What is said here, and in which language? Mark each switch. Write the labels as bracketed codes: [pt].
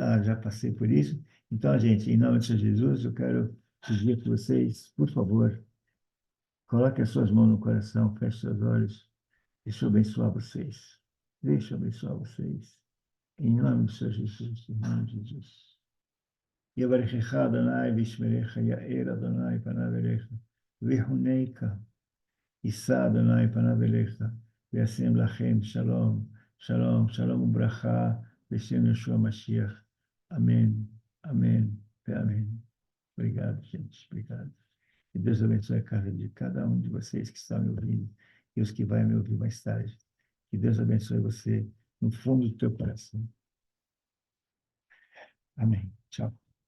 [pt] Ah, já passei por isso. Então, gente, em nome de Jesus, eu quero pedir que vocês, por favor, coloquem as suas mãos no coração, fechem seus olhos. Deixa eu abençoar vocês. Deixa eu abençoar vocês. Em nome do Senhor Jesus, em nome de Jesus. [he] יברכך אדוני וישמרך, יאר אדוני פניו אליך, ויחונקה, יישא אדוני פניו אליך, וישם לכם שלום, שלום, שלום וברכה, בשם ישוע Mashiach. [pt] Amém, amém e amém. Obrigado, gente, obrigado. Que Deus abençoe a casa de cada um de vocês que estão me ouvindo e os que vão me ouvir mais tarde. Que Deus abençoe você no fundo do teu coração. Amém. Tchau.